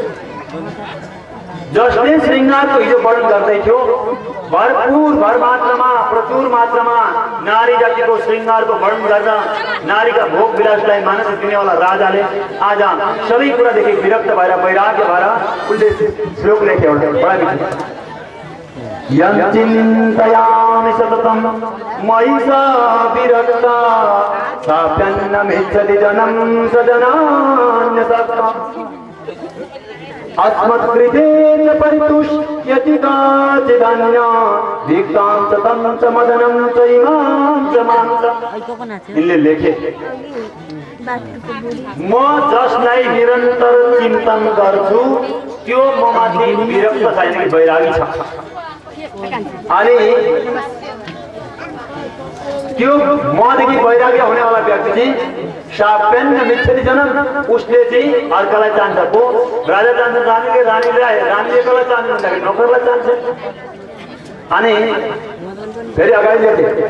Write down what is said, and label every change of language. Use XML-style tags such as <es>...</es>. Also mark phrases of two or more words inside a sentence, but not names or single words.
<ne>जसले श्रृंगारको हिजो वर्णन गर्दै थियो भर मात्रामा प्रचुर मात्रामा नारी जातिको श्रृंगारको वर्णन गर्दा नारीका भोग विलासलाई मानस दिनेवाला राजाले आज सबै कुरादेखि विरक्त भएर वैराग्य भएर उनले श्लोक लेखे एउटा बडा मिठो</ne> <sa>यञ्चिन्तयामि सततं मयि सा विरक्ता साप्यन्नमिच्छति जनं सजनान्यसक्ता अस्मत्कृते च परितुष्यति काचिदन्य धिक्तां च तं च मदनं च इमां च मां च</sa> <ne>इनले लेखे म जसलाई निरन्तर चिन्तन गर्छु त्यो ममाथि विरक्त छैन कि वैरागी छ अनि त्यो मदेखि वैराग्य हुनेवाला व्यक्ति चाहिँ</ne> <sa>साप्यन्न मिच्छति जनम</sa> <ne>उसले चाहिँ अर्कालाई चाहन्छ को राजा चाहन्छ रानीले कसलाई चाहन्छ भन्दाखेरि नोकरलाई चाहन्छ अनि फेरि अगाडि लेखे</ne>